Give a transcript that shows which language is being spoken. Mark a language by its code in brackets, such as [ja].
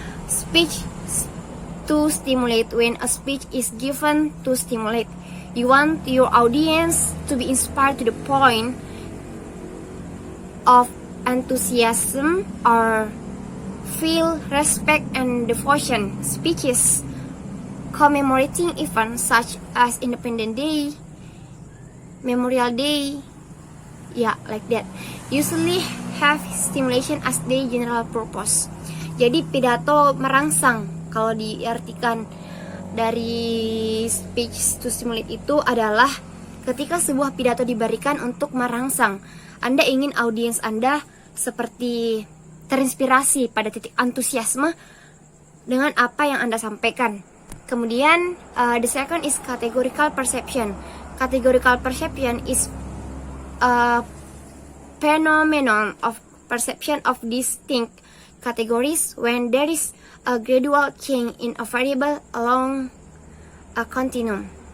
[en] Speech to stimulate. When a speech is given to stimulate, you want your audience to be inspired to the point of enthusiasm or feel respect and devotion. Speeches commemorating events such as Independence Day, Memorial Day, like that, usually have stimulation as their general purpose. [id] Jadi pidato merangsang, kalau diartikan dari speech to stimulate itu adalah ketika sebuah pidato diberikan untuk merangsang. Anda ingin audiens Anda seperti terinspirasi pada titik antusiasme dengan apa yang Anda sampaikan. [en] Kemudian the second is categorical perception. Categorical perception is a phenomenon of perception of distinct categories when there is a gradual change in a variable along a continuum.